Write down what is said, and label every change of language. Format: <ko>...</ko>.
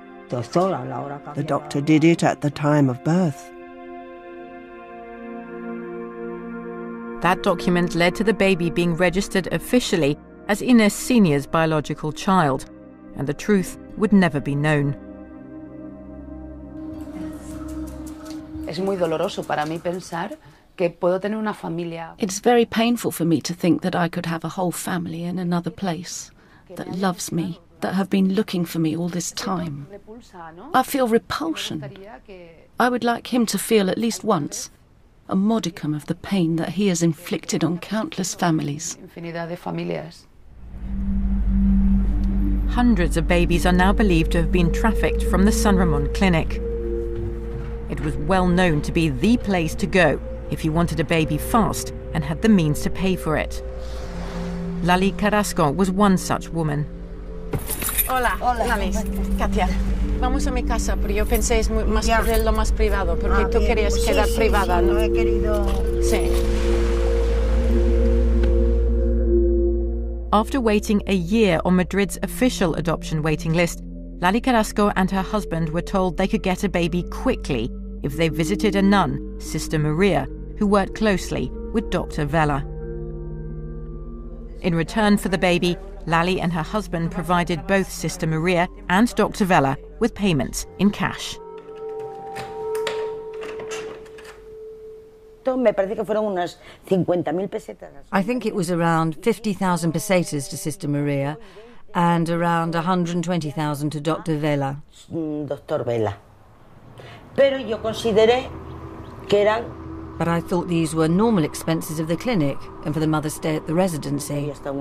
<en>The doctor did it at the time of birth. That document led to the baby being registered officially as Inés Sr.'s biological child, and the truth would never be known.</en> <es>Es muy doloroso para mí pensar que puedo tener una familia.</es> <en>It's very painful for me to think that I could have a whole family in another place that loves me, that have been looking for me all this time. I feel repulsion. I would like him to feel at least once a modicum of the pain that he has inflicted on countless families. Hundreds of babies are now believed to have been trafficked from the San Ramon Clinic. It was well known to be the place to go if you wanted a baby fast and had the means to pay for it. Lali Carrasco was one such woman.</en> <es>Hola, Lali, Katia. Vamos a mi casa, pero yo pensé es lo más privado, porque tú querías quedar privada, ¿no? No he querido. Sí.</es> <en>After waiting a year on Madrid's official adoption waiting list, Lali Carrasco and her husband were told they could get a baby quickly if they visited a nun, Sister Maria, who worked closely with Dr. Vela. In return for the baby, Lali and her husband provided both Sister Maria and Dr. Vela with payments in cash.</en> <es>Me parece que fueron unas 50,000 pesetas.</es> <en>I think it was around 50,000 pesetas to Sister Maria and around 120,000 to Dr. Vela.</en> <es>Dr. Vela. Pero yo consideré que eran.</es> <en>But I thought these were normal expenses of the clinic and for the mother's stay at the residency.</en>